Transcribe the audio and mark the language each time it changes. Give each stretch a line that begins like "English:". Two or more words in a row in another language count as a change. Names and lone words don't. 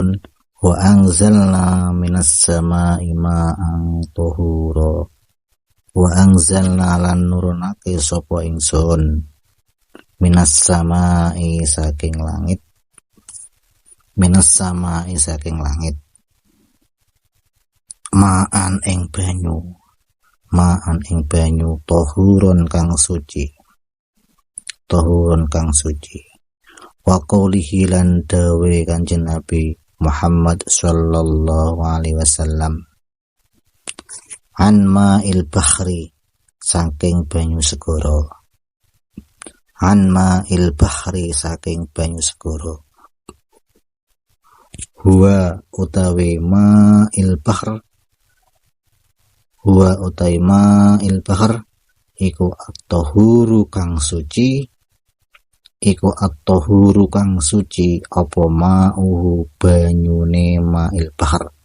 Arabic: وأنزلنا من السماء ماء طهورا، وأنزلنا
Javanese: lan nurunake sapa ingsun
Arabic: من السماء
Javanese: saking langit,
Arabic: من السماء
Javanese: saking langit, ma'an ing banyu tahurun kang suci,
Arabic: وقوله
Javanese: lan dawe Kanjeng Nabi Muhammad
Arabic: صلى الله عليه وسلم, عن ماء البحر
Javanese: saking banyu segara,
Arabic: عن ماء البحر
Javanese: saking banyu segara. Huwa utawi
Arabic: ماء البحر,
Javanese: huwa utawi
Arabic: ماء البحر
Javanese: iku at-tahuru kang suci, iku at-tahuru kang suci apa ma'uhu banyune
Arabic: ماء البحر.